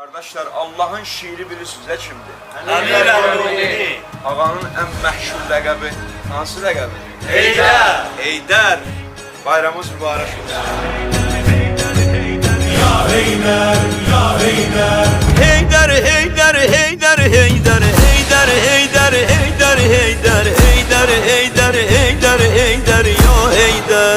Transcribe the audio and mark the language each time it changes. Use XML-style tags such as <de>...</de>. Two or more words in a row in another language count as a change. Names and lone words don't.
<tr>Kardeşler, Allah'ın şiiri bilirsiniz ne kimdir?</tr> <ar>Emir el-Mu'minin.</ar> <az>Ağanın en meşhur ləqəbi hansı ləqəbi? Heydər. Heydər. Bayramımız mübarək olsun. Ya Heydər, ya Heydər. Heydər, Heydər, Heydər, Heydər, Heydər, Heydər, Heydər, Heydər, Heydər, Heydər, Heydər, Heydər, ya Heydər.</az>